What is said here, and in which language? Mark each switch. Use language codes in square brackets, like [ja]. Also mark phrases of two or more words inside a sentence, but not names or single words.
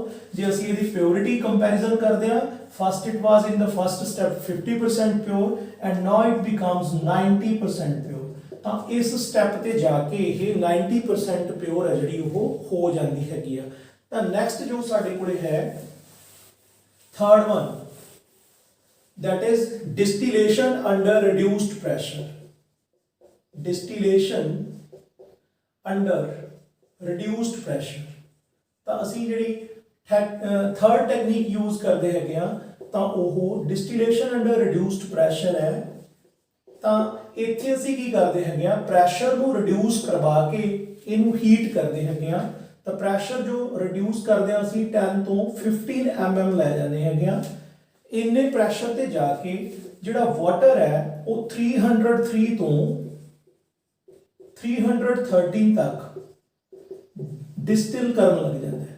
[pa] ਜੇ ਅਸੀਂ ਇਹਦੀ [en] purity comparison [pa] ਕਰਦੇ ਹਾਂ, [en] first it was in the first step 50% pure and now it becomes 90% pure. [pa] ਤਾਂ ਇਸ ਸਟੈਪ ਤੇ ਜਾ ਕੇ ਇਹ 90% ਪਿਓਰ ਹੈ ਜਿਹੜੀ ਉਹ ਹੋ ਜਾਂਦੀ ਹੈਗੀ ਆ। ਤਾਂ ਨੈਕਸਟ ਜੋ ਸਾਡੇ ਕੋਲੇ ਹੈ [en] third one, that is distillation under reduced pressure। distillation under reduced pressure। [pa] ਤਾਂ ਅਸੀਂ ਜਿਹੜੀ [en] third technique use [pa] ਕਰਦੇ ਹੈਗੇ ਆ ਤਾਂ ਉਹ [en] distillation under reduced pressure [pa] ਹੈ। ਤਾਂ ਇੱਥੇ ਅਸੀਂ ਕੀ ਕਰਦੇ ਹੈਗੇ ਆ ਪ੍ਰੈਸ਼ਰ ਨੂੰ ਰਿਡਿਊਸ ਕਰਵਾ ਕੇ ਇਹਨੂੰ ਹੀਟ ਕਰਦੇ ਹੈਗੇ ਆ। ਤਾਂ ਪ੍ਰੈਸ਼ਰ ਜੋ ਰਿਡਿਊਸ ਕਰਦੇ ਆ ਅਸੀਂ 10 ਤੋਂ 15 mm ਲੈ ਜਾਂਦੇ ਹੈਗੇ ਆ। ਇੰਨੇ ਪ੍ਰੈਸ਼ਰ ਤੇ ਜਾ ਕੇ ਜਿਹੜਾ ਵਾਟਰ ਹੈ ਉਹ 303 ਤੋਂ 313 ਤੱਕ ਡਿਸਟਿਲ ਕਰਨ ਲੱਗ ਜਾਂਦਾ ਹੈ।